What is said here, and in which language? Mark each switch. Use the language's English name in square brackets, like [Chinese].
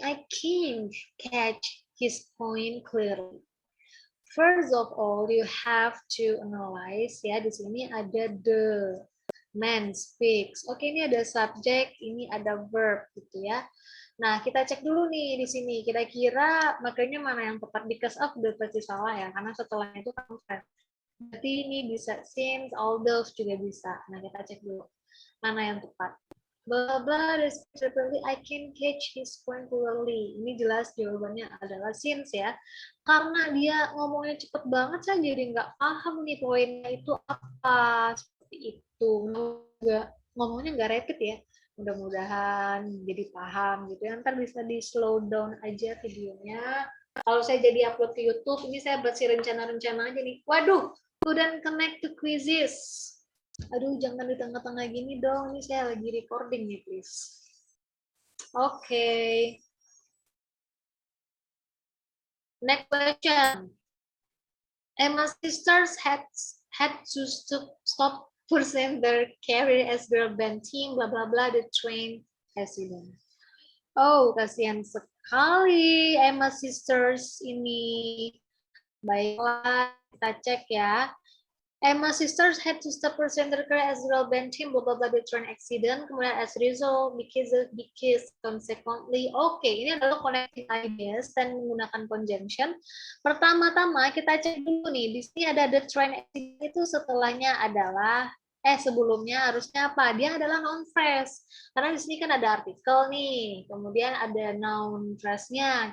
[English] I can't catch his point clearly. First of all, you have to analyze ya. [Indonesian] Di sini ada [English] the man speaks. [Indonesian] Oke, ini ada subject, ini ada verb gitu ya. Nah, kita cek dulu nih di sini. Kira-kira makanya mana yang tepat, [English] because of [Indonesian] udah pasti salah ya, karena setelahnya itu kan verb. Berarti ini bisa since, although juga bisa. Nah, kita cek dulu mana yang tepat. [English] Blah blah, desperately I can catch his point clearly. [Indonesian] Ini jelas jawabannya adalah since ya. Karena dia ngomongnya cepet banget, saya jadi nggak paham nih poinnya itu apa. Seperti itu. Ngomongnya nggak rapid ya. Mudah-mudahan jadi paham gitu ya. Ntar bisa di slow down aja videonya. Kalau saya jadi upload ke YouTube, ini saya buat si rencana-rencana aja nih. [English] Waduh, couldn't connect to quizzes. [Indonesian] Aduh, jangan di tengah-tengah gini dong. Ini saya lagi recording nih, please. [English] Okay. Next question. Emma's sisters had to stop pursue their career as girl band team, blah blah blah, the train accident. [Indonesian] Oh, kasihan sekali Emma's sisters ini. Baiklah, kita cek ya. [English] Emma's sisters had to stop pursuing their career as girl band team, blah blah blah, the train accident. [Indonesian] Kemudian [English] as a result, because consequently, [Indonesian] oke, ini adalah [English] connecting ideas [Indonesian] dan menggunakan [English] conjunction. [Indonesian] Pertama-tama kita cek dulu nih, di sini ada [English] the train accident [Indonesian] itu setelahnya adalah sebelumnya harusnya apa? Dia adalah noun phrase. Karena di sini kan ada artikel nih, kemudian ada noun phrase-nya.